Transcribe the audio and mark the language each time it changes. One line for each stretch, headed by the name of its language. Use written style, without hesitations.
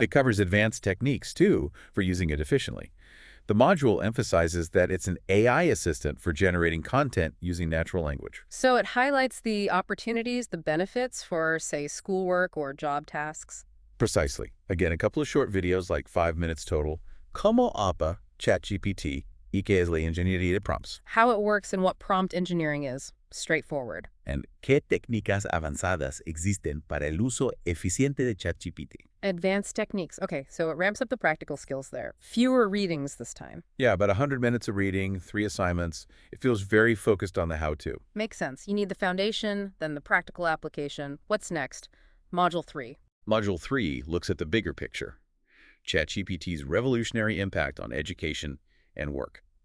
English: It covers advanced techniques, too, for using it efficiently. The module emphasizes that it's an AI assistant for generating content using natural language. So it highlights the opportunities, the benefits for, say, schoolwork or job tasks. Precisely. Again, a couple of short videos, like 5 minutes total.
Spanish: ¿Cómo apa ChatGPT y qué es la ingeniería de prompts?
English: How it works and what prompt engineering is. Straightforward.
Spanish: And ¿qué técnicas avanzadas existen para el uso eficiente de ChatGPT?
English: Advanced techniques. Okay, so it ramps up the practical skills there. Fewer readings this time. Yeah, about 100 minutes of reading, 3 assignments. It feels very focused on the how-to. Makes sense. You need the foundation, then the practical application. What's next? Module 3. Module 3 looks at the bigger picture. ChatGPT's revolutionary impact on education and work.